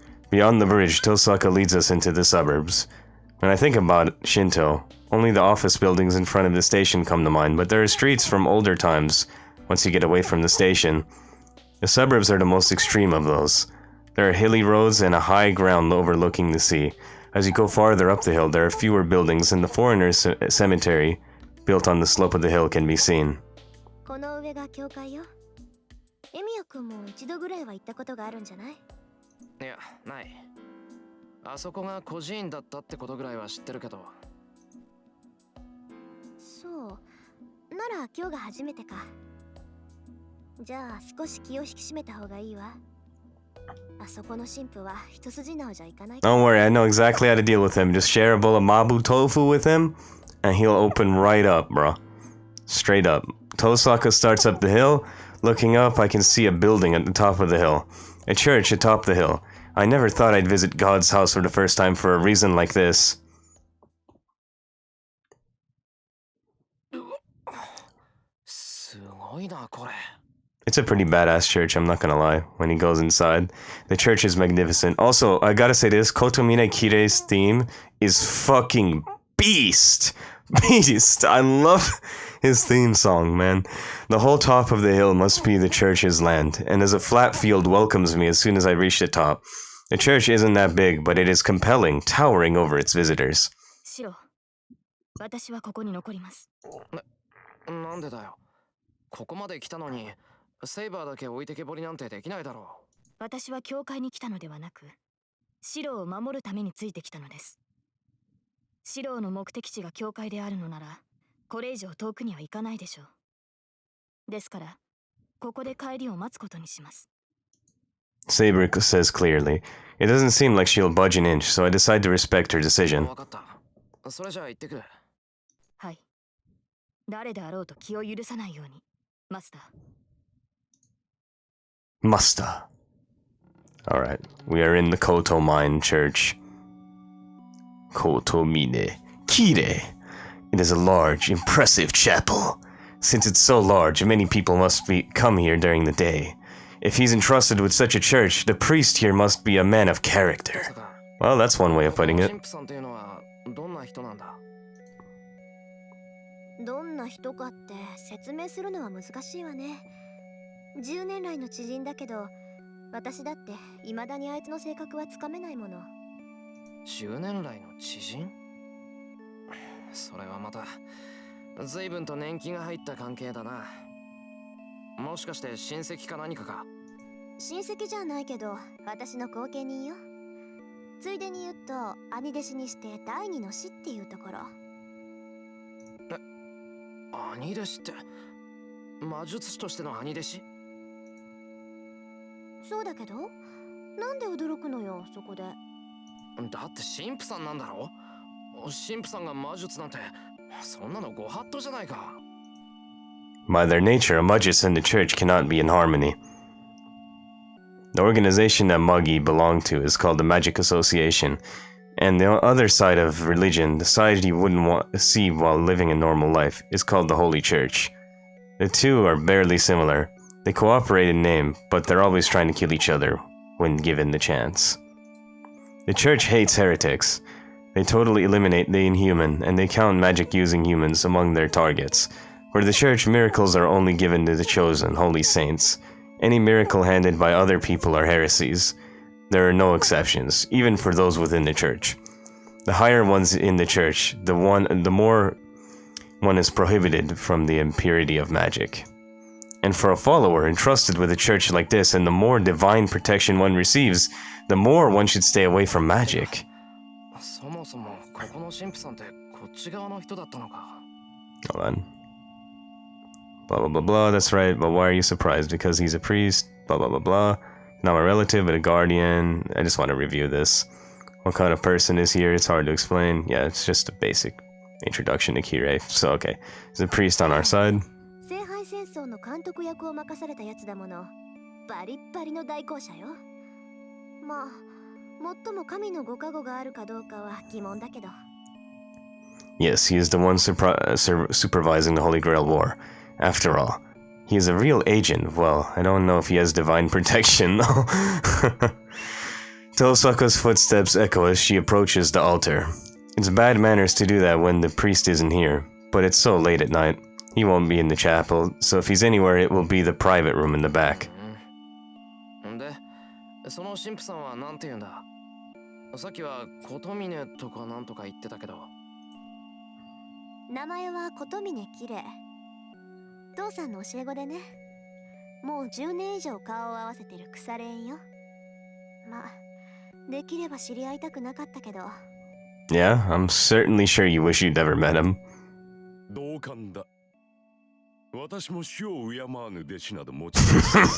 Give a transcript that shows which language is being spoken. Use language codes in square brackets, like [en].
[en] Beyond the bridge, Tosaka leads us into the suburbs. When I think about Shinto, only the office buildings in front of the station come to mind, but there are streets from older times once you get away from the station. The suburbs are the most extreme of those. There are hilly roads and a high ground overlooking the sea. As you go farther up the hill, there are fewer buildings, and the foreigners' cemetery, built on the slope of the hill, can be seen. [ja] この上が教会よ。エミヤ君も一度ぐらいは行ったことがあるんじゃない？いや、ない。あそこが孤児院だったってことぐらいは知ってるけど。そう。なら今日が初めてか。じゃあ少し気を引き締めた方がいいわ。あそこの神父は一筋縄じゃいかない。 [en] Don't worry, I know exactly how to deal with him. Just share a bowl of mapo tofu with him, and he'll open right up, bro. Straight up. Tosaka starts up the hill. Looking up, I can see a building at the top of the hill. A church atop the hill. I never thought I'd visit God's house for the first time for a reason like this. [ja] すごいな、これ。 [en] It's a pretty badass church, I'm not gonna lie, when he goes inside. The church is magnificent. Also, I gotta say this, Kotomine Kirei's theme is fucking beast! Beast! I love his theme song, man. The whole top of the hill must be the church's land, and as a flat field welcomes me as soon as I reach the top. The church isn't that big, but it is compelling, towering over its visitors. [ja] シロ、私はここに残ります。なんでだよ。ここまで来たのに、セイバーだけ置いてけぼりなんてできないだろう。私は教会に来たのではなく、シロを守るためについてきたのです。シロの目的地が教会であるのなら、これ以上遠くには行かないでしょう。ですから、ここで帰りを待つことにします。 [en] Saber says clearly. It doesn't seem like she'll budge an inch, so I decide to respect her decision. [ja] わかった。それじゃあ行ってくる。はい。誰であろうと気を許さないように、マスター。 [en] Musta. Alright, we are in the Kotomine Church. Kotomine Kirei. It is a large, impressive chapel. Since it's so large, many people must come here during the day. If he's entrusted with such a church, the priest here must be a man of character. Well, that's one way of putting it. [ja] 神父さんっていうのはどんな人なんだ？どんな人かって説明するのは難しいわね。 10年来の知人だけど、私だって未だにあいつの性格はつかめないもの。 10年来の知人？それはまた随分と年季が入った関係だな。もしかして親戚か何かか？親戚じゃないけど私の後見人よ。ついでに言うと兄弟子にして第二の師っていうところ。兄弟子って魔術師としての兄弟子？そうだけど、なんで驚くのよそこで。だって神父さんなんだろ？神父さんが魔術なんてそんなのご法度じゃないか。 [en] By their nature, a Mudgets and the church cannot be in harmony. The organization that Muggy belonged to is called the Magic Association, and the other side of religion, the side you wouldn't want to see while living a normal life, is called the Holy Church. The two are barely similar. They cooperate in name, but they're always trying to kill each other when given the chance. The church hates heretics. They totally eliminate the inhuman, and they count magic-using humans among their targets. For the church, miracles are only given to the chosen, holy saints. Any miracle handed by other people are heresies. There are no exceptions, even for those within the church. The higher ones in the church, the more one is prohibited from the impurity of magic. And for a follower entrusted with a church like this, and the more divine protection one receives, the more one should stay away from magic. [ja] そもそもここの神父さんってこっち側の人だったのか。 [en] Hold on. Blah blah blah blah, that's right, but why are you surprised? Because he's a priest, blah blah blah blah. Not a relative, but a guardian. I just want to review this. What kind of person is here? It's hard to explain. Yeah, it's just a basic introduction to Kirei. So, okay. He's a priest on our side. [ja] 聖杯戦争の監督役を任されたやつだもの。バリッバリの代行者よ。まあ、最も神のご加護があるかどうかは疑問だけど。 [en] Yes, he is the one supervising the Holy Grail War. After all, he is a real agent. Well, I don't know if he has divine protection, though. Tosaka's footsteps echo as she approaches the altar. It's bad manners to do that when the priest isn't here, but it's so late at night. He won't be in the chapel, so if he's anywhere, it will be the private room in the back. [ja] んで、その神父さんはなんて言うんだ。さっきはコトミネとかなんとか言ってたけど。名前は琴峰綺麗。父さんの教え子でね。もう10年以上顔を合わせてる腐れ縁よ。まあ、できれば知り合いたくなかったけど。 [en] Yeah, I'm certainly sure you wish you'd never met him. [ja] 同感だ。私も死を敬わぬ弟子など持ち出す。